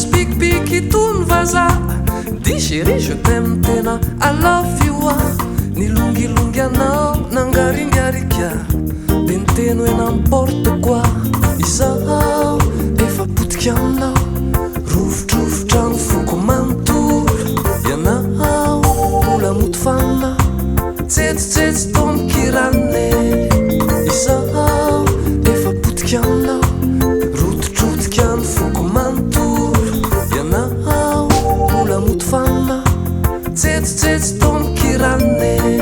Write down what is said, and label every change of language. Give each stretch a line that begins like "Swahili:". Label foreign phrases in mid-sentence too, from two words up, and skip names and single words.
Malagasy: spikipiky tony vaza di
French: chéri je t'aime
Malagasy: tena
English: I love you
Malagasy: nilongilongy anao nangaringarika de niteny hoe
French: n'importe quoi
Malagasy: izaho efa potika aminao rovotrovitra ny foko manontolo ianao mbola moto fanina tsetsitsetsy tony kirane izaho efa potika aminao rototrotika ny foko manontolo ianao mbola moto fanina tsetsitsetsy tony kirane